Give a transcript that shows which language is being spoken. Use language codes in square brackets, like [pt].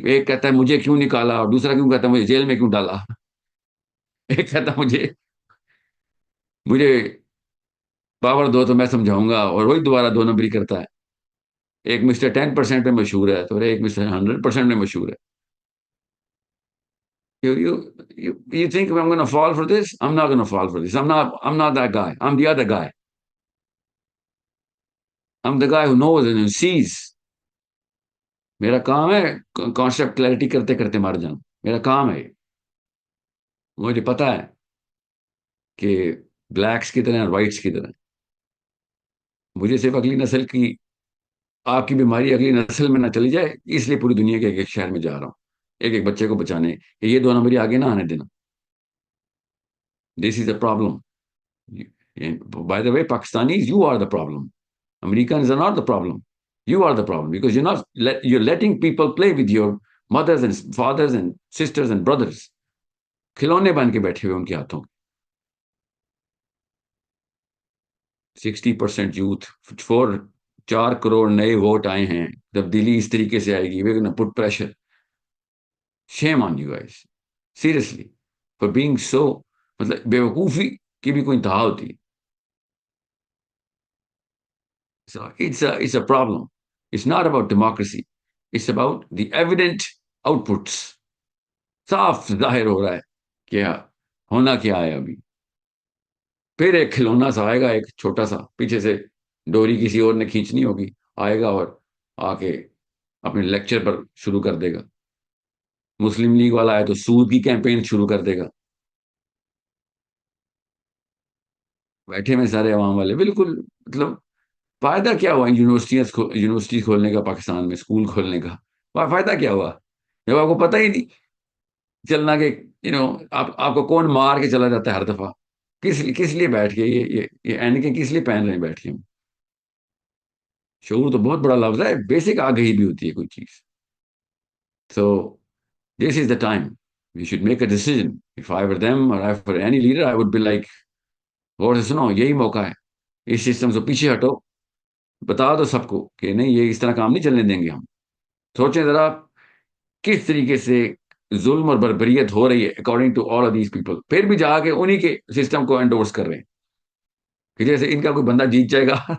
[ur] ایک کہتا ہے مجھے کیوں نکالا، اور دوسرا کیوں کہتا ہے مجھے جیل میں کیوں ڈالا. ایک کہتا ہے مجھے پاور دو تو میں سمجھاؤں گا، اور وہی دوبارہ 2 نمبری کرتا ہے. ایک مسٹر 10% میں مشہور ہے تو ایک مسٹر 100% میں مشہور ہے. [en] You think I'm going to fall for this? I'm not going to fall for this. I'm not that guy. I'm the other guy. I'm the guy who knows and sees. [ur] میرا کام ہے concept clarity کرتے کرتے مر جاؤں. میرا کام ہے. مجھے پتا ہے کہ بلیکس کی طرح وائٹس کی طرح مجھے صرف اگلی نسل کی، آپ کی بیماری اگلی نسل میں نہ چلی جائے، اس لیے پوری دنیا کے ایک شہر میں جا رہا ہوں ایک بچے کو بچانے کہ یہ 2 نمبری آگے نہ آنے دینا. [en] This is a problem. By the way Pakistanis, you are the problem. Americans are not the problem. You are the problem because you're letting people play with your mothers and fathers and sisters and brothers. [ur] کھلونے بن کے بیٹھے ہوئے ان کے ہاتھوں. 60% youth, 4 crore نئے vote آئے ہیں. تبدیلی اس طریقے سے آئے گی. [en] we're going to put pressure. Shame on you guys. Seriously. For being so، [ur] مطلب بیوقوفی کی بھی کوئی انتہا ہوتی ہے. [en] So it's a problem. It's not about democracy. It's about the evident outputs. [ur] صاف ظاہر ہو رہا ہے کہ ہونا کیا ہے ابھی. پھر ایک کھلونا سا آئے گا، ایک چھوٹا سا، پیچھے سے ڈوری کسی اور نے کھینچنی ہوگی، آئے گا اور آ کے اپنے لیکچر پر شروع کر دے گا. مسلم لیگ والا آئے تو سود کی کیمپین شروع کر دے گا. بیٹھے میں سارے عوام والے، بالکل مطلب فائدہ کیا ہوا یونیورسٹی کھولنے کا، پاکستان میں اسکول کھولنے کا؟ فائدہ کیا ہوا جب آپ کو پتہ ہی نہیں چلنا کہ آپ کو کون مار کے چلا جاتا ہے ہر دفعہ؟ کس لیے بیٹھ کے یہ اینکیں کس لیے پہن رہے ہیں بیٹھ کے ہم؟ شعور تو بہت بڑا لفظ ہے، بیسک آگہی بھی ہوتی ہے کوئی چیز. [en] So this is the time we should make a decision. If I were them or if I were any leader, I would be like, [ur] غور سے سنو، یہی موقع ہے، اس سسٹم سے پیچھے ہٹو، بتا دو سب کو کہ نہیں، یہ اس طرح کام نہیں چلنے دیں گے ہم. سوچیں ذرا کس طریقے سے ظلم اور بربریت ہو رہی ہے [en] according to all of these people, [ur] پھر بھی جا کے انہی کے سسٹم کو انڈورس کر رہے ہیں کہ جیسے ان کا کوئی بندہ جیت جائے گا.